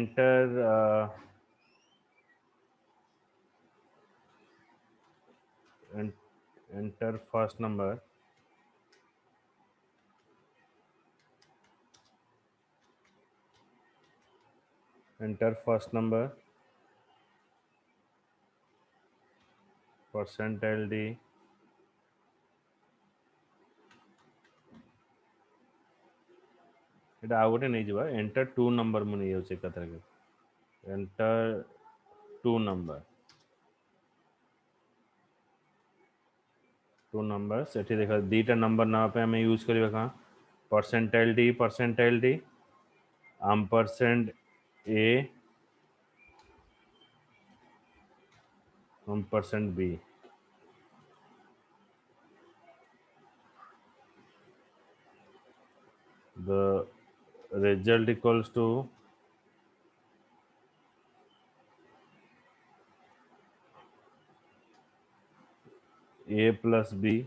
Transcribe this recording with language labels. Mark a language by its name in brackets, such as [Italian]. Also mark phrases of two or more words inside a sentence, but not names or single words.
[English] enter first number, percentile d, [Odia] এটা ଆଉ ଗୋଟେ ନେଇଯିବା [English] enter two number [Odia] ମୁଁ ନେଇଯାଉଛି ଏକାଥରକେ [English] enter two number [Odia] ସେଠି ଦେଖ ଦିଟା ନମ୍ବର ନେବା ପାଇଁ ଆମେ ୟୁଜ୍ କରିବା କ'ଣ [English] percentile d ampersand a ampersand b. The result equals to a plus b